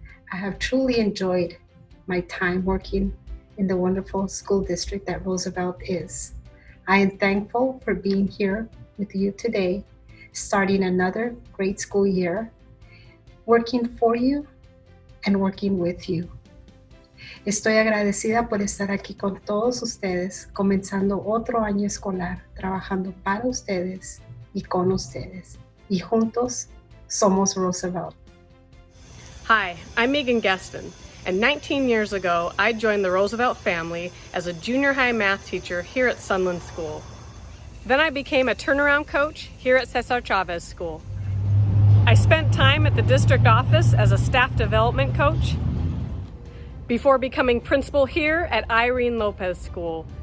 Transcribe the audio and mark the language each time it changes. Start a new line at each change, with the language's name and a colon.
English: I have truly enjoyed my time working in the wonderful school district that Roosevelt is. I am thankful for being here with you today, starting another great school year, working for you and working with you.
Spanish: Estoy agradecida por estar aquí con todos ustedes, comenzando otro año escolar, trabajando para ustedes y con ustedes. Y juntos somos Roosevelt.
English: Hi, I'm Megan Gaston, and 19 years ago, I joined the Roosevelt family as a junior high math teacher here at Sunland School. Then I became a turnaround coach here at Cesar Chavez School. I spent time at the district office as a staff development coach before becoming principal here at Irene Lopez School.